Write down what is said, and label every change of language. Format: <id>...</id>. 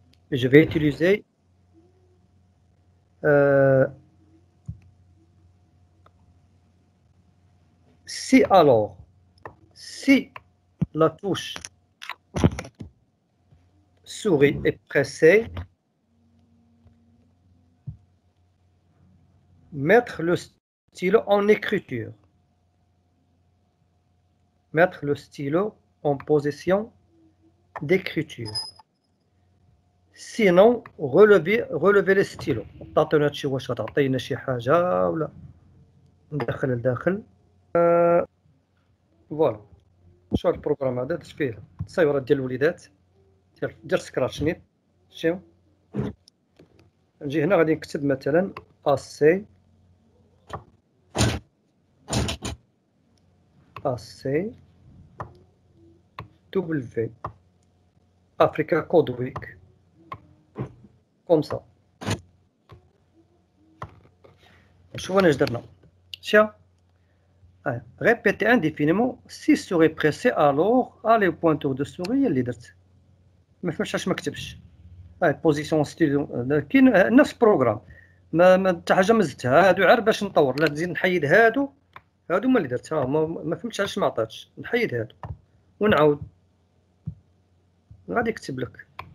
<fr>Et je vais utiliser si alors, si la touche souris est pressée, mettre le stylo en écriture. Mettre le stylo en position d'écriture. Sinon, relever le stylo.</fr> <ar>تعطينا شي واش تعطينا شي حاجة ولا ندخل لداخل. فوالا. شو هاد البروغرام هذا درت فيه التصاورات ديال الوليدات ديال سكراتش نيت. شوف نجي هنا غادي نكتب مثلا AC W Africa Code Week comme ça. شوف انا اش درنا. شوف</ar> <fr>répéter indéfiniment si souris pressé alors aller au pointeur de souris</fr> <ar>اللي درت. ما فهمتش علاش ما كتبش. بوزيسيون ستيلو كاين نفس البروغرام ما حتى حاجه ما زدتها. هادو عار باش نطور، لا نزيد نحيد هادو هما اللي درتها. ما فهمتش علاش ما عطاتش. نحيد هادو ونعاود غادي يكتب لك.</ar>